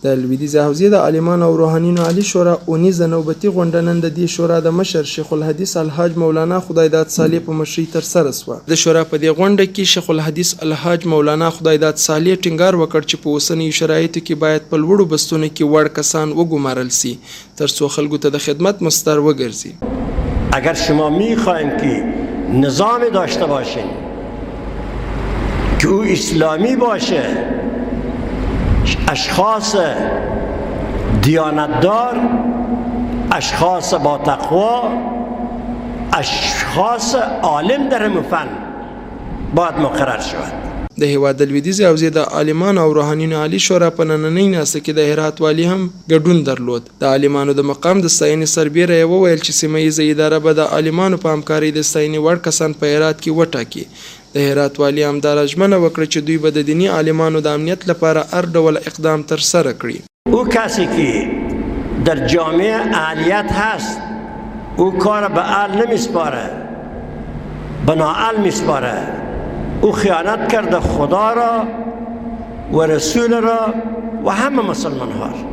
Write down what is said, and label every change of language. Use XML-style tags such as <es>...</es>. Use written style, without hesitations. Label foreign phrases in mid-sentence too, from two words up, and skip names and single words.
<ps>د لویدیځ حوزې د عالمانو او روحانینو عالي شورا اونیزه نوبتي غونډه نن د دې شورا د مشر شیخ الحدیث الحاج مولانا خدایداد صالح په مشرۍ ترسره شوه. د شورا په دې غونډه کې شیخ الحدیث الحاج مولانا خدایداد صالح ټینګار وکړ چې په اوسنیو شرایطو کې باید په لوړو بستونو کې وړ کسان وګمارل سي ترڅو خلکو ته د خدمت مستر وګرځي.</ps> <fa>اگر شما میخواین که نظام داشته باشین که او اسلامی باشه، اشخاص دیانتدار، اشخاص با تقوا، اشخاص عالم در همون فن باید مقرر شود.</fa> <ps>د هیواد د لویدیځ حوزې د عالمانو او روحانینو عالي شورا په نننۍ ناسته کې د هرات والي هم ګډون درلود. د عالمانو د مقام د ستاینې سربیره یې وویل چې سیمه ییزه اداره به د عالمانو په همکارۍ د ستاینې وړ کسان په هرات کې وټاکي. د هرات والي همداره ژمنه وکړه چې دوی به د دیني عالمانو د امنیت لپاره هر ډول اقدام ترسره کړي.</ps> <fa>او کسی که در جامعه اهلیت هست او کار به اهل نمیسپاره، به نااهل میسپاره. او خیانت کرده خدا را و رسول را و همه مسلمان ها.</fa>